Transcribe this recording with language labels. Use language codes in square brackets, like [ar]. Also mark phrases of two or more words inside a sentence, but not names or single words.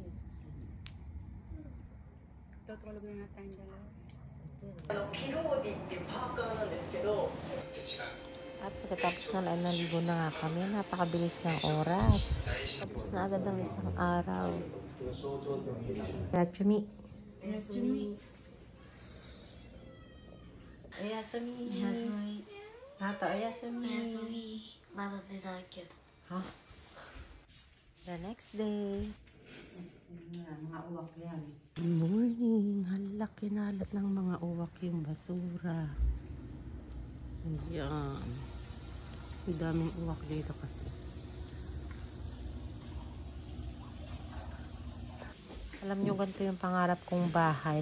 [tl] Tutulog na tayong dalawa. At pagkatapos na ay naligo na nga kami, napakabilis ng oras. Tapos na agad ang isang araw. [ja] Yatsumi. Yatsumi. Oyasumi. Nata, oyasumi. Oyasumi. まだ寝ないけど。 [en] は The next day. [tl] Mga uwak yan. [en] Good morning. [tl] Hala, kinalat ng mga uwak yung basura. Ayan. Ang daming uwak dito kasi. Alam nyo, ganito yung pangarap kong bahay.